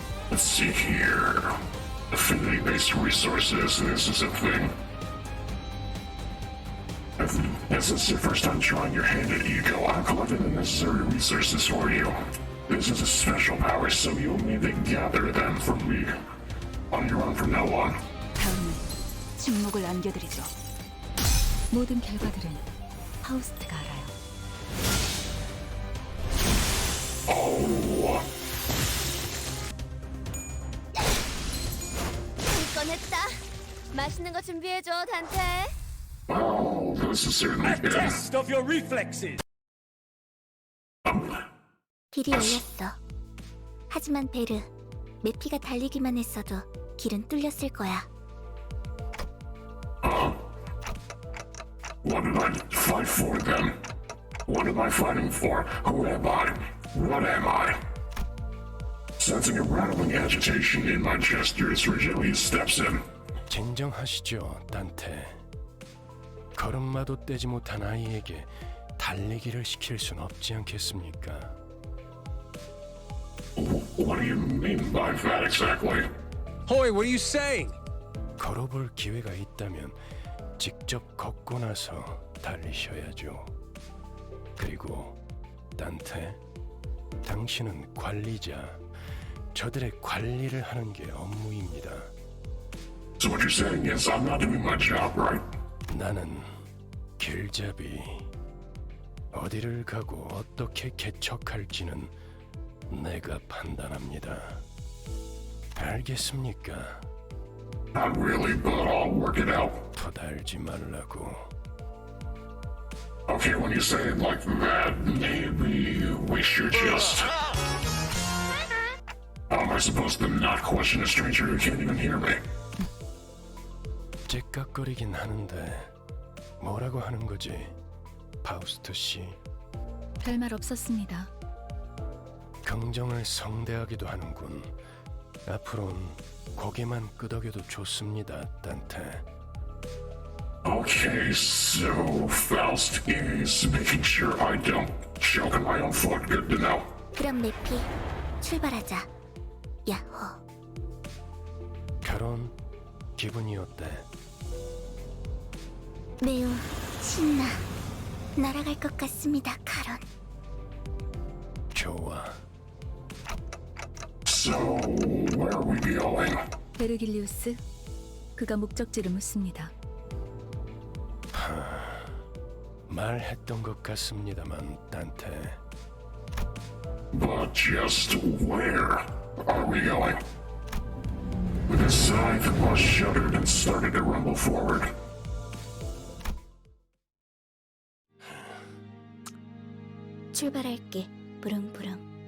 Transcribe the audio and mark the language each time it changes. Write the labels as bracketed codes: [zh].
[en] Let's see here. Affinity-based resources. This is a thing. If this is your first time trying your hand at Eco, I've collected the necessary resources for you. This is a special power, so you'll need to gather them from me on your own from now on. [ko] 다음은 침묵을 안겨드리죠. 모든 결과들은 파우스트가 알아요. [en] Oh. [ko] 꺼냈다. 맛있는 거 준비해줘, 단테. [en] Oh, this is certainly good. Test of your reflexes. [ko] 길이 열렸어. 하지만 베르, 메피가 달리기만 했어도 길은 뚫렸을 거야. [en] What did I fight for then? What am I fighting for? Who am I? What am I? Sensing a rattling agitation in my gestures, Regilius steps in. [ko] 진정하시죠, 단테. 걸음마도 떼지 못한 아이에게 달리기를 시킬 순 없지 않겠습니까? [en] What do you mean by that exactly? Hoy, what are you saying? [ko] 걸어볼 기회가 있다면 직접 걷고 나서 달리셔야죠. 그리고 단테, 당신은 관리자, 저들의 관리를 하는 게 업무입니다. [en] So what you're saying is I'm not doing my job, right? [ko] 나는 길잡이. 어디를 가고 어떻게 개척할지는 내가 판단합니다. 알겠습니까? [en] Not really, but I'll work it out. [ko] 토달지 말라고. [en] Okay, when you say it like that, maybe We should just... How am I supposed to not question a stranger who can't even hear me? [ko] 째깍거리긴 하는데 뭐라고 하는 거지, 파우스트 씨? 별말 없었습니다. 긍정을 성대하기도 하는군. 앞으론 고개만 끄덕여도 좋습니다, 단테. [en] Okay, so Faust is making sure I don't choke on my own foot. Good to know. [ko] 그럼 메피, 출발하자. 야호. 카론, 기분이 어때? 매우 신나. 날아갈 것 같습니다, 카론. 좋아. [en] So, where are we going? [ko] 베르길리우스? 그가 목적지를 묻습니다. 말했던 것 같습니다만, 단테. [en] But just where are we going? With a sigh, the bus shuddered and started to rumble forward. [ko] 출발할게. 부릉부릉.